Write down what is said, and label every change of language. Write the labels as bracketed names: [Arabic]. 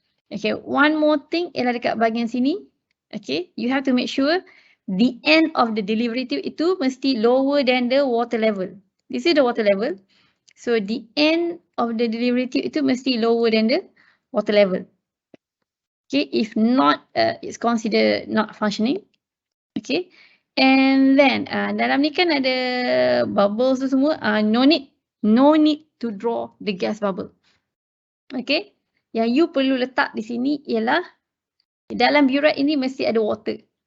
[Malay] Okay, [English] one more thing [Malay] ialah dekat bahagian sini. [English] Okay, you have to make sure the end of the delivery tube [Malay] itu mesti [English] lower than the water level. This is the water level. So, the end of the delivery tube [Malay] itu mesti [English] lower than the water level. Okay, if not, it's considered not functioning. Okay, and then [Malay] dalam ni kan ada [English] bubbles [Malay] tu semua. [English] No need to draw the gas bubble. [Malay] Okay, yang you perlu letak di sini ialah dalam burette ini mesti ada water.